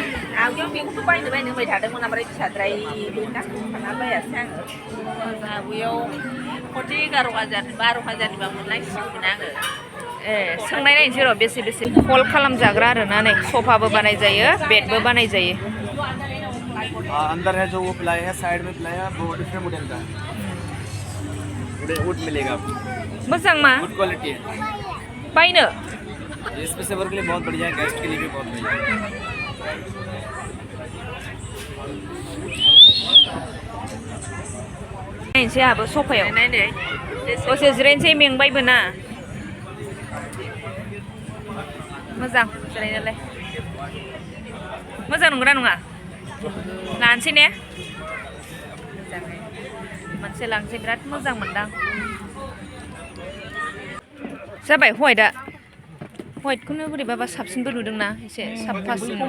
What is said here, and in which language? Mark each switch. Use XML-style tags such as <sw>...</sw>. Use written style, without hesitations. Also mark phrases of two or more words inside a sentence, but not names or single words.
<brx>आवगायाव बेखौथ' बायनो होनबाय थादोंमोन ओमफ्राय फिसाद्राय सानना बायासै आङो आवगायाव 11,000 12,000निबा मोनलांसिगौमोन आङो ए सोंनाय नायनोसै र' बेसे फल्ड खालामजाग्रा आरोना नै सफाबो बानाय जायो बेडबो बानाय जायो</brx> <hi>अंदर है जो वो प्लाई है साइड में प्लाई है वो</hi> <en>different model</en> <hi>का है वुड मिलेगा आपको</hi> <brx>मोजां मा</brx> <en>good quality</en> <hi>है</hi> <brx>बायनो</brx> <hi>इस पे सेवर के लिए बहुत बढ़िया है गेस्ट के लिए भी बहुत बढ़िया है</hi> <brx>नायनोसै आहाबो सफायाव नायदो दसे जिरायनोसै मेंबायबो ना मोजां जिरायनायालाय मोजां नंगौना नङा लानोसै ने मोजाङै मोनसे लांसै बिराद मोजां मोनदां जाबाय हवाइटखौनो बोरैबाबा साबसिनबो नुदोंना एसे साफासिन नुदों</brx>